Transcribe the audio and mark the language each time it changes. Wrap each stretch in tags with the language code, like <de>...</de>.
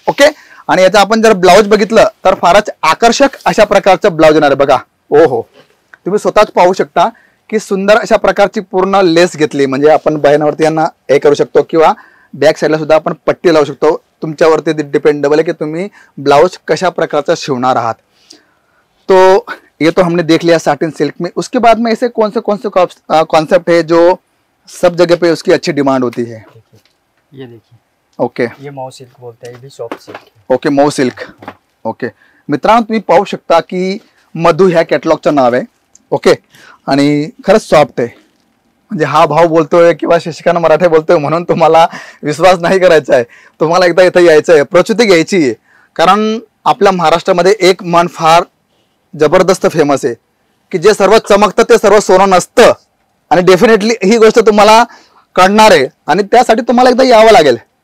<mr>Okay, आणि याचा आपण जर ब्लाउज बघितलं तर फारच आकर्षक अशा प्रकारचं ब्लाउज येणार आहे। बघा ओहो, तुम्ही स्वतःच पाहू शकता की सुंदर अशा प्रकारची पूर्ण लेस घेतली, म्हणजे आपण बहिणावरती यांना हे करू शकतो किंवा बॅक साईडला सुद्धा आपण पट्टी लावू शकतो, तुमच्यावरती डिपेंडेबल आहे की तुम्ही ब्लाउज कशा प्रकारचा शिवणार आहात।</mr> <hi>तो ये तो हमने देख लिया साटिन सिल्क में। उसके बाद में ऐसे कौन से कॉन्सेप्ट है जो सब जगह पे उसकी अच्छी डिमांड होती है? ये देखिए, ओके, ये मऊ सिल्क बोलते हैं, ये भी सॉफ्ट सिल्क है। Okay, Mau silk.</hi> <mr>ओके मित्रांनो तुम्ही पाहू शकता की मधु ह्या कॅटलॉगचं नाव आहे। ओके, आणि खरंच सॉफ्ट आहे, म्हणजे हा भाव बोलतोय किंवा शशिकांत मराठे बोलतोय म्हणून तुम्हाला विश्वास नाही करायचा आहे, तुम्हाला एकदा इथे यायचं आहे, प्रचिती घ्यायची आहे। कारण आपल्या महाराष्ट्रामध्ये एक मन फार जबरदस्त फेमस आहे की जे सर्व चमकतं ते सर्व सोनं नसतं, आणि डेफिनेटली ही गोष्ट तुम्हाला कळणार आहे आणि त्यासाठी तुम्हाला एकदा यावं लागेल।</mr>